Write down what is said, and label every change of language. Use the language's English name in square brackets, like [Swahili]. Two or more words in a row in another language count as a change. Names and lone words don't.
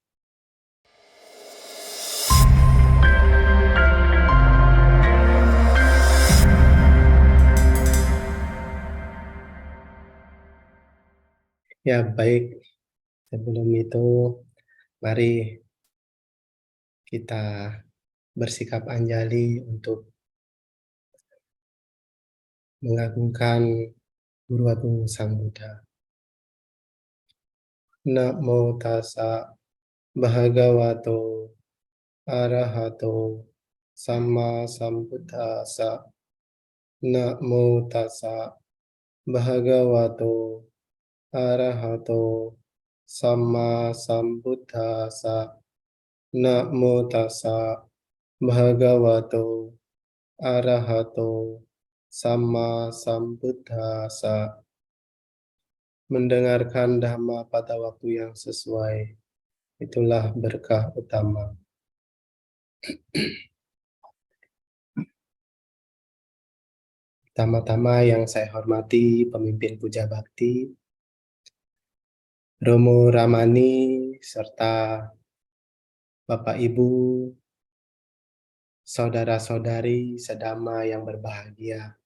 [Indonesian] Ya, baik. Sebelum itu, mari kita bersikap anjali untuk mengagungkan Guru Agung Sang Buddha. [Pali] Namo tassa bhagavato arahato samma sambuddhassa. Namo tassa bhagavato arahato samma sambuddhassa. Namo tassa bhagavato arahato samma sambuddhassa. [Indonesian] Mendengarkan Dhamma pada waktu yang sesuai, itulah berkah utama. Pertama-tama yang saya hormati pemimpin Puja Bakti, Romo Ramani, serta Bapak Ibu, saudara-saudari sedama yang berbahagia.